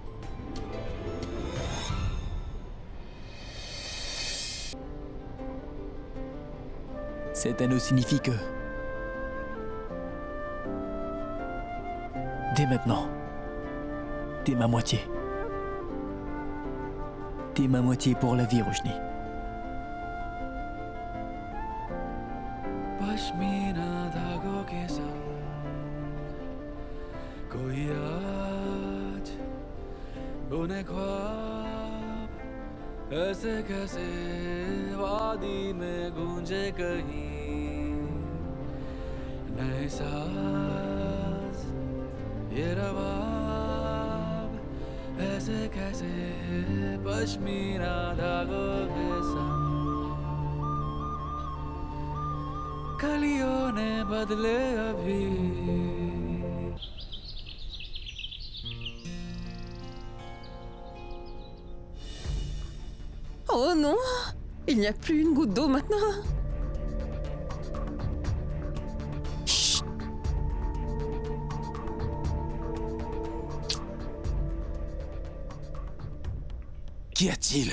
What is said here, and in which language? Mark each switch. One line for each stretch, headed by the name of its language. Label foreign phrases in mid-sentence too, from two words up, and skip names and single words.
French: Cet anneau signifie que... dès maintenant, t'es ma moitié. T'es ma moitié pour la vie, Roshni.
Hindi: पश्मीना धागों के संग कोई आज बुने ख्वाब ऐसे कैसे वादी में गूंजे कहीं नए साज ये रवाब ऐसे कैसे पश्मीना धागों के संग कलियों ने बदले अभी
French: Oh non! Il n'y a plus une goutte d'eau maintenant. Chut. Qu'y a-t-il?